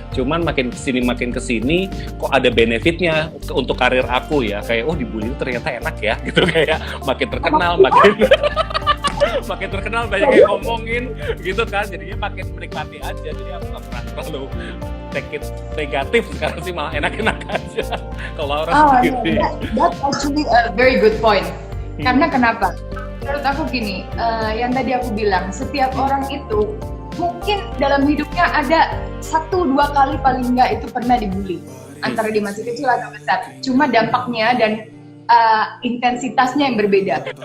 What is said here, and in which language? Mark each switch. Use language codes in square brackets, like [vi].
[id] Cuman makin kesini kok ada benefitnya untuk karir aku ya, kayak oh dibully itu ternyata enak ya gitu, kayak makin terkenal, makin terkenal, banyak yang ngomongin gitu kan, jadinya makin menikmati aja. Jadi aku gak pernah terlalu [en] take it [id] negatif, sekarang sih malah enak-enak aja. Kalau orang sendiri. [en] That's actually a very good point. [id] Karena kenapa? Menurut aku gini, yang tadi aku bilang, setiap orang itu mungkin dalam hidupnya ada 1-2 kali paling enggak itu pernah dibully, antara dia masih kecil atau besar. Cuma dampaknya dan intensitasnya yang berbeda.